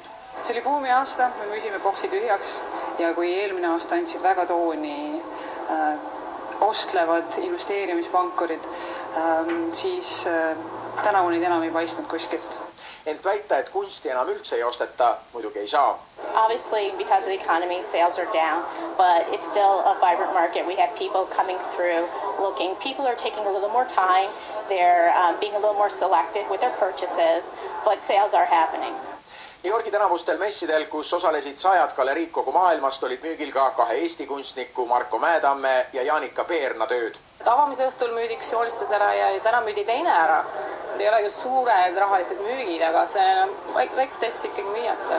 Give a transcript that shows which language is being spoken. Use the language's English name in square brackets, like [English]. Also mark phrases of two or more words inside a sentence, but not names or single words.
[Estonian] See oli buumi aasta, me müüsime boksi tühjaks ja kui eelmine aasta andsid väga tooni ostlevad investeerimispankurid, siis tänavu neid enam ei paistnud kuskilt. Ent väita, et kunsti enam üldse ei osteta, muidugi ei saa. [English] Obviously, because of the economy, sales are down, but it's still a vibrant market. We have people coming through looking. People are taking a little more time. They're being a little more selective with their purchases, but sales are happening. [Estonian] New Yorgi tänavustel messidel, kus osalesid 100 galeriid kogu maailmast, olid müügil ka 2 Eesti kunstniku Marko Mäetamme ja Jaanika Peerna tööd. Avamise õhtul müüdi üks joonistus ära ja täna müüdi teine ära. Ei ole ju suured rahalised müügid, aga see väikest asja ikkagi müüakse.